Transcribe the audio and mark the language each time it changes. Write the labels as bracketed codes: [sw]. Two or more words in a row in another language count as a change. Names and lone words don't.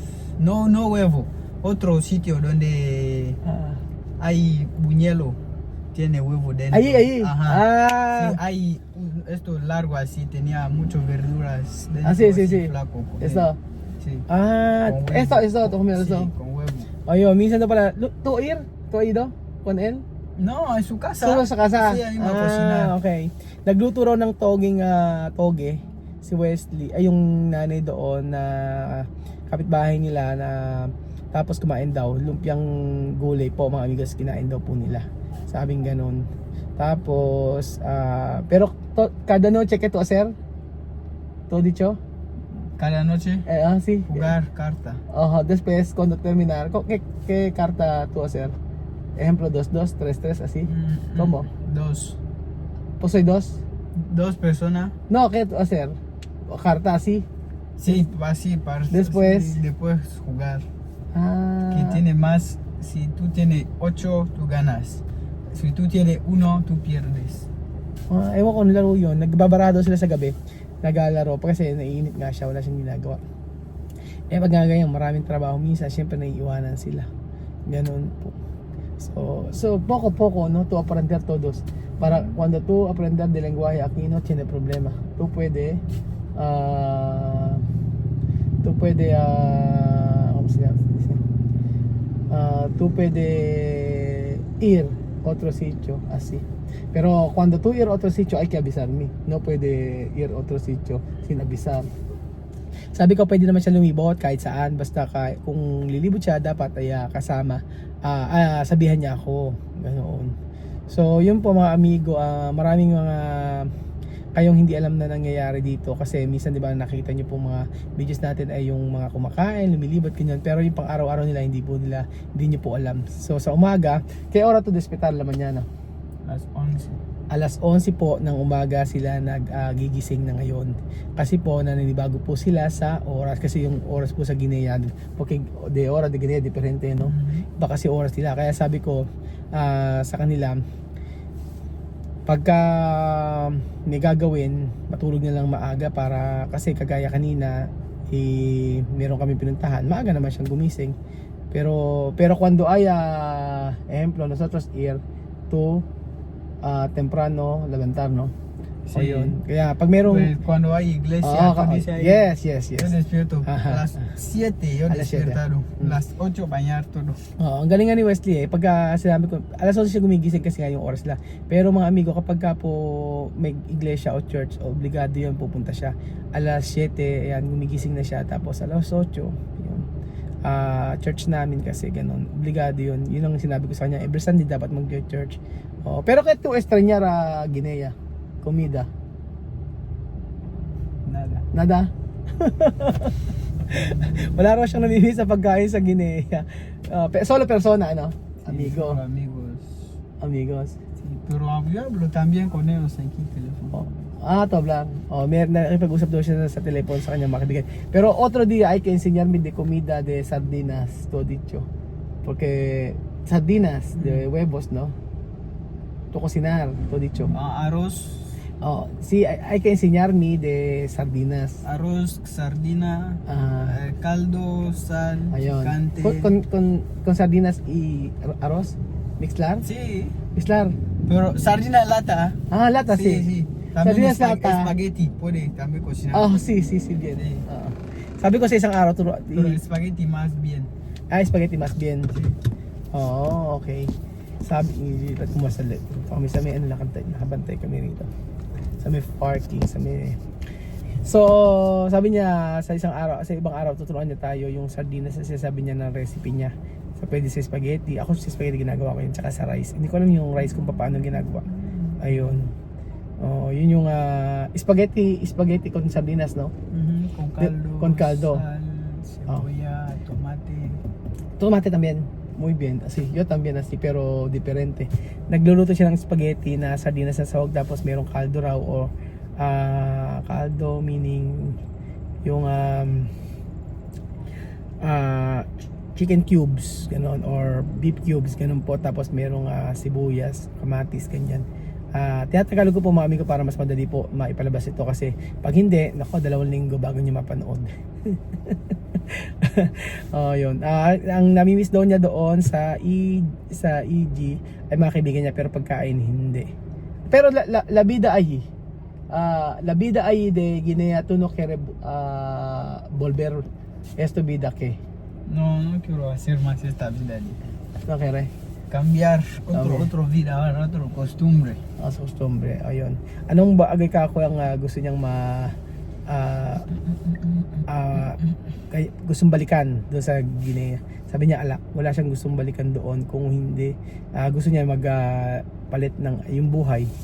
[es] No huevo, otro sitio donde hay buñuelo, tiene huevo dentro. Ahí. Ajá. Sí, hay esto largo así, tenía muchas verduras dentro. Sí. Flaco, Eso. Sí. Esto, tu comida, Sí, esto. con huevo. [tl] Ayun, minsan daw pala, [es] ¿tú ha ido con él? No, en su casa. Solo sa casa? Sí, ahí va a cocinar. Okay. [tl] Nagluto raw ng toge si Wesley, ay yung nanay doon na kapitbahay nila na tapos kumain daw, lumpiang gulay po mga amigos, kinain daw po nila. Sabing ganun. Tapos, [es] pero cada noche que tú hacer? ¿Todo dicho? Cada noche Sí. jugar carta. Después, cuando terminar, ¿qué carta tú hacer? Ejemplo, 2-2, 3-3, así. ¿Cómo? Dos. Pues soy dos. Dos personas. No, ¿qué tú hacer? Carta así. Sí, así para Después. sí, después jugar. Ah. Que tiene más, si tú tienes 8, tú ganas. Si tú tienes 1, tú pierdes. [tl] Ewan ko nilaro yun. Nagbabarado sila sa gabi. Naglalaro pa kasi naiinit nga siya. Wala siyang ginagawa. Pag ganyan, maraming trabaho. Minsan, syempre naiiwanan sila. Ganun po. [es] So poco, ¿no? Tú aprender todos. Para cuando tú aprender de lenguaje aquí no tiene problema. Tú puedes ¿cómo se llama? Tú puedes ir a otro sitio así. Pero cuando tú ir a otro sitio hay que avisarme. No puede ir a otro sitio sin avisar. [tl] Sabi ko pwede naman siya lumibot kahit saan, basta kung lilibot siya dapat ay kasama, sabihan niya ako, ganoon. So yun po mga amigo, maraming mga kayong hindi alam na nangyayari dito kasi minsan di ba nakita niyo po mga videos natin ay yung mga kumakain, lumilibot ganyan, pero yung pang araw-araw nila hindi niyo po alam. So sa umaga, kaya oras [es] to despertar [tl] laman niya no. Alas 11 po ng umaga sila nagigising na ngayon. Kasi po naninibago po sila sa oras. Kasi yung oras po sa Guinea, [es] porque de hora de Guinea diferente, no? [tl] Iba kasi oras nila. Kaya sabi ko sa kanila, pagka may gagawin, matulog na lang maaga para kasi kagaya kanina, meron kami pinuntahan. Maaga naman siyang gumising. [es] Pero cuando hay, ejemplo, nosotros ir to temprano levantar, no? Sí. [tl] Ayun. Kaya pag merong [es] Pues, cuando hay iglesia, tú dices ahí, yes. yo despierto Ajá. a las 7, yo A las 7. despiertado. Las 8 bañar todo. [tl] ang galing nga ni Wesley pagka sinabi ko, alas 11 siya gumigising kasi nga yung oras nila. Pero mga amigo, kapag ka po may iglesia o church, obligado yun, pupunta siya. Alas 7, ayan, gumigising na siya. Tapos alas 8, yun. Church namin kasi ganun, obligado yun. Yun ang sinabi ko sa kanya, [en] every Sunday [tl] dapat mag-church. [es] Pero kaya tu extrañar Guinea, comida? Nada? [tl] Wala raw siyang namimiss sa pagkain sa Guinea. [es] Solo persona, ano? Amigo. Sí, Amigos. Sí, pero yo hablo también con ellos aquí teléfono. To hablar. [tl] May nakipag-usap daw siya sa telepono sa kanyang mga kaibigan. [es] Pero otro día hay que enseñarme de comida de sardinas, todo dicho. Porque sardinas de huevos, ¿no? To cocinar, todo dicho. Arroz. Sí, hay que enseñarme de sardinas. Arroz, sardina, caldo, sal, Ayun. picante. Con sardinas y arroz, mezclar. Sí, Mezclar. pero sardina lata. Lata, Sí, sí. sí. También Sardinas lata. spaghetti, puede también cocinar. Oh, sí, bien. Sí. [tl] Oo. Sabi ko sa isang araw, [es] Pero spaghetti más bien. spaghetti mas bien. Sí. [tl] Oo, okay. Sabi, ilat mo sa kami sa may ano nakabantay kami rito. Sa may parking, sa may... So, sabi niya sa ibang araw tuturuan niya tayo yung sardinas na sinasabi niya ng recipe niya. So, pwede sa spaghetti. Ako sa spaghetti ginagawa ko yun, tsaka sa rice. Hindi ko alam yung rice kung paano ginagawa. Ayun. Oh, yun yung spaghetti [es] con sardinas, no? Con caldo. Con caldo. Sal, cebolla, tomate. Tomate también. Muy bien. Así, yo también así, pero diferente. [tl] Nagluluto siya ng spaghetti na sardinas na sahog tapos merong caldo raw o caldo meaning yung [en] chicken cubes, [tl] ganon, [en] or beef cubes, [tl] ganon po. Tapos merong sibuyas, kamatis, ganyan. Tinatagalog ko po mga amigo para mas madali po maipalabas ito kasi pag hindi, nako 2 linggo bago niyo mapanood. Oh, yun. Ang namimiss daw niya doon sa EG ay mga kaibigan niya pero pagkain hindi. [es] Pero la vida ay de Guinea tú no quieres volver esto vida que No, no quiero hacer más esta vida. no quieres Cambiar También. otro vida, otro costumbre. [tl] sa costumbre. Ayun. Anong bagay ka ako ang gusto niyang gustong balikan doon sa Guinea? Sabi niya wala siyang gustong balikan doon kung hindi gusto niya palit ng yung buhay.